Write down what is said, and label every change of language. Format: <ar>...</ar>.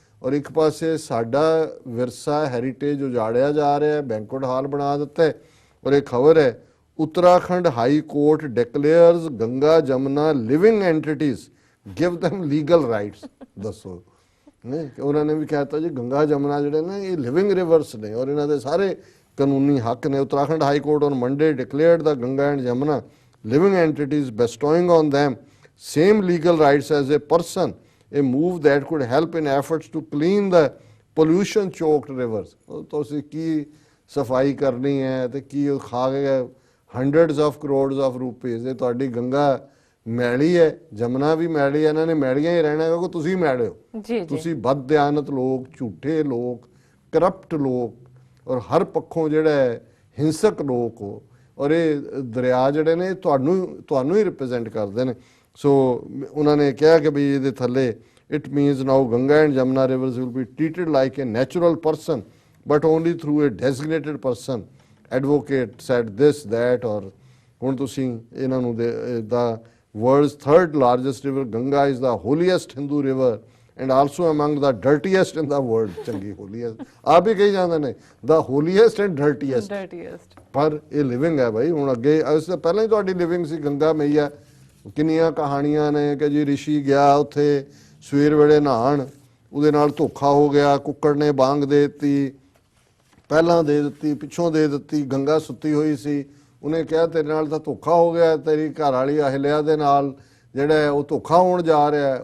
<pa>ਔਰ ਇੱਕ ਪਾਸੇ ਸਾਡਾ ਵਿਰਸਾ ਹੈਰੀਟੇਜ ਉਜਾੜਿਆ ਜਾ ਰਿਹਾ ਹੈ, ਬੈਂਕੁਏਟ ਹਾਲ ਬਣਾ ਦਿੱਤਾ ਹੈ। ਔਰ ਇਹ ਖਬਰ ਹੈ</pa> <en>Uttarakhand high court declares Ganga Jamuna living entities, give them legal rights.</en> <pa>ਦੱਸੋ ਨਹੀਂ, ਉਹਨਾਂ ਨੇ ਵੀ ਕਹਿਤਾ ਜੀ ਗੰਗਾ ਜਮਨਾ ਜਿਹੜੇ ਨੇ ਇਹ ਲਿਵਿੰਗ ਰਿਵਰਸ ਨੇ ਔਰ ਇਹਨਾਂ ਦੇ ਸਾਰੇ ਕਾਨੂੰਨੀ ਹੱਕ ਨੇ।</pa> <en>Uttarakhand high court on Monday declared the Ganga and Jamuna living entities, bestowing on them same legal rights as a person, a move that could help in efforts to clean the pollution choked rivers।</en> <pa>ਤੁਸੀਂ ਕੀ ਸਫਾਈ ਕਰਨੀ ਹੈ ਤੇ ਕੀ ਉਹ ਖਾ ਗਏ</pa> <en>hundreds of crores of rupees।</en> <pa>ਇਹ ਤੁਹਾਡੀ ਗੰਗਾ ਮੈਲੀ ਹੈ, ਜਮਨਾ ਵੀ ਮੈਲੀ ਹੈ, ਇਹਨਾਂ ਨੇ ਮੈਲੀਆਂ ਹੀ ਰਹਿਣਾ ਕਿਉਂਕਿ ਤੁਸੀਂ ਮੈਲੇ ਹੋ। ਤੁਸੀਂ ਬਦਦਿਆਨਤ ਲੋਕ, ਝੂਠੇ ਲੋਕ, ਕਰਪਟ ਲੋਕ ਔਰ ਹਰ ਪੱਖੋਂ ਜਿਹੜਾ ਹੈ ਹਿੰਸਕ ਲੋਕ ਹੋ ਔਰ ਇਹ ਦਰਿਆ ਜਿਹੜੇ ਨੇ ਤੁਹਾਨੂੰ ਹੀ ਰਿਪਰੈਜ਼ੈਂਟ ਕਰਦੇ ਨੇ। ਸੋ ਉਹਨਾਂ ਨੇ ਕਿਹਾ ਕਿ ਵੀ ਇਹਦੇ ਥੱਲੇ</pa> <en>It means now Ganga and Jamuna rivers will be treated like a natural person but only through a designated person, advocate said this that.</en> <pa>ਔਰ ਹੁਣ ਤੁਸੀਂ ਇਹਨਾਂ ਨੂੰ ਦਾ</pa> <en>world's third largest river Ganga is the holiest Hindu river and also among the dirtiest in the world।</en> <pa>ਚੰਗੀ holiest ਆਪ ਹੀ ਕਹੀ ਜਾਂਦੇ ਨੇ</pa> <en>the holiest and dirtiest,</en> <pa>ਪਰ ਇਹ ਲਿਵਿੰਗ ਹੈ ਭਾਈ। ਹੁਣ ਅੱਗੇ ਇਸ ਤੋਂ ਪਹਿਲਾਂ ਹੀ ਤੁਹਾਡੀ ਲਿਵਿੰਗ ਸੀ ਗੰਗਾ ਮਈਆ। ਕਿੰਨੀਆਂ ਕਹਾਣੀਆਂ ਨੇ ਕਿ ਜੀ ਰਿਸ਼ੀ ਗਿਆ ਉੱਥੇ ਸਵੇਰ ਵੇਲੇ ਨਹਾਣ, ਉਹਦੇ ਨਾਲ ਧੋਖਾ ਹੋ ਗਿਆ, ਕੁੱਕੜ ਨੇ ਬਾਂਗ ਦੇ ਦਿੱਤੀ, ਪਹਿਲਾਂ ਦੇ ਦਿੱਤੀ ਪਿੱਛੋਂ ਦੇ ਦਿੱਤੀ, ਗੰਗਾ ਸੁੱਤੀ ਹੋਈ ਸੀ, ਉਹਨੇ ਕਿਹਾ ਤੇਰੇ ਨਾਲ ਤਾਂ ਧੋਖਾ ਹੋ ਗਿਆ, ਤੇਰੀ ਘਰ ਵਾਲੀ ਅਹਿਲਿਆ ਦੇ ਨਾਲ ਜਿਹੜਾ ਉਹ ਧੋਖਾ ਹੋਣ ਜਾ ਰਿਹਾ।</pa>